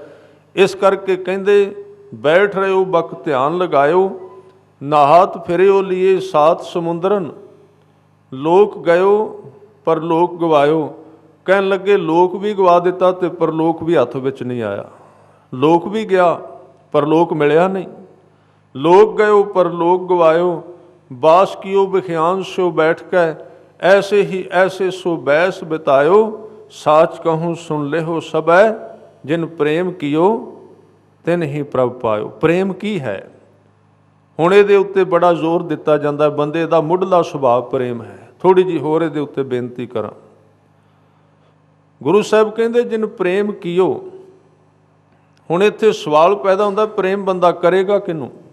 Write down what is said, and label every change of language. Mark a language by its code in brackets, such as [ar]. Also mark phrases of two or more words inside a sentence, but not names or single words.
[pa] ਇਸ ਕਰਕੇ ਕਹਿੰਦੇ [bra] बैठ रहो बक ध्यान लगायो, नाहत फिर्यो लिए सात समुंदरन, लोक गयो पर लोक गवायो। [pa] ਕਹਿਣ ਲੱਗੇ ਲੋਕ ਵੀ ਗਵਾ ਦਿੱਤਾ ਤੇ ਪਰਲੋਕ ਵੀ ਹੱਥ ਵਿੱਚ ਨਹੀਂ ਆਇਆ। ਲੋਕ ਵੀ ਗਿਆ ਪਰ ਲੋਕ ਮਿਲਿਆ ਨਹੀਂ। [bra] लोक गयो पर लोक गवायो, बास कियो विख्यान सो बैठ के, ऐसे ही ऐसे सो बैस बितायो, साच कहूँ सुन लेहो सबै, जिन प्रेम कियो तिन ही प्रभ पायो। प्रेम [pa] ਕੀ ਹੈ? ਹੁਣ ਇਹਦੇ ਉੱਤੇ ਬੜਾ ਜ਼ੋਰ ਦਿੱਤਾ ਜਾਂਦਾ, ਬੰਦੇ ਦਾ ਮੁੱਢਲਾ ਸੁਭਾਅ ਪ੍ਰੇਮ ਹੈ। ਥੋੜੀ ਜਿਹੀ ਹੋਰ ਇਹਦੇ ਉੱਤੇ ਬੇਨਤੀ ਕਰਾਂ। ਗੁਰੂ ਸਾਹਿਬ ਕਹਿੰਦੇ [bra] जिन प्रेम कियो। [pa] ਹੁਣ ਇੱਥੇ ਸਵਾਲ ਪੈਦਾ ਹੁੰਦਾ, ਪ੍ਰੇਮ ਬੰਦਾ ਕਰੇਗਾ ਕਿਹਨੂੰ?